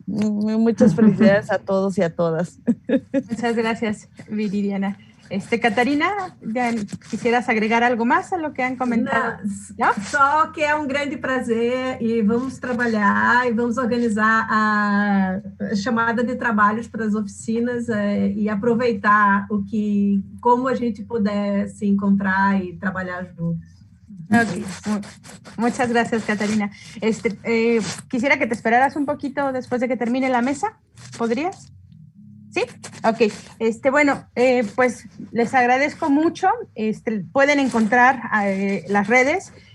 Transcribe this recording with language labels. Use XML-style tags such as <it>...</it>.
<es>Muchas felicidades a todos y a todas. Muchas gracias, Viridiana. Catarina, quisieras agregar algo más a lo que han comentado?</es> <pt>Não, só que é um grande prazer e vamos trabalhar e vamos organizar a chamada de trabalhos para as oficinas e aproveitar como a gente puder se encontrar e trabalhar juntos.</pt> <es>Okay. Muchas gracias, Catarina. Quisiera que te esperaras un poquito después de que termine la mesa. ¿Podrías? ¿Sí? Ok. Bueno, pues les agradezco mucho. Pueden encontrar las redes.</es>